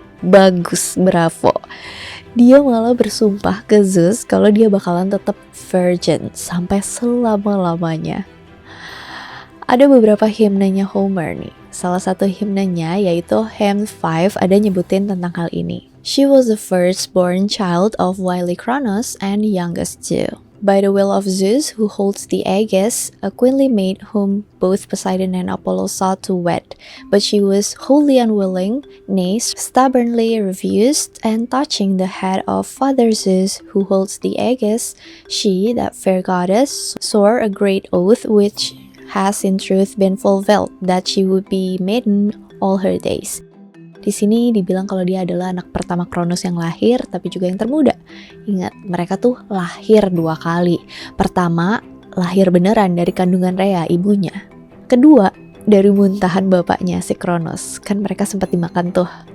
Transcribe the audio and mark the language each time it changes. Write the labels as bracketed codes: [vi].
[id] Bagus, bravo. Dia malah bersumpah ke Zeus kalau dia bakalan tetap virgin sampai selama-lamanya. Ada beberapa himnenya Homer nih. Salah satu himnenya yaitu Hymn 5 ada nyebutin tentang hal ini. [en] She was the firstborn child of wily Kronos and youngest too. By the will of Zeus, who holds the Aegis, a queenly maid whom both Poseidon and Apollo sought to wed, but she was wholly unwilling, nay, stubbornly refused, and touching the head of Father Zeus, who holds the Aegis, she, that fair goddess, swore a great oath which has in truth been fulfilled, that she would be maiden all her days. [id] Di sini dibilang kalau dia adalah anak pertama Kronos yang lahir, tapi juga yang termuda. Ingat, mereka tuh lahir 2 kali. Pertama, lahir beneran dari kandungan Rhea, ibunya. Kedua, dari muntahan bapaknya si Kronos. Kan mereka sempat dimakan tuh.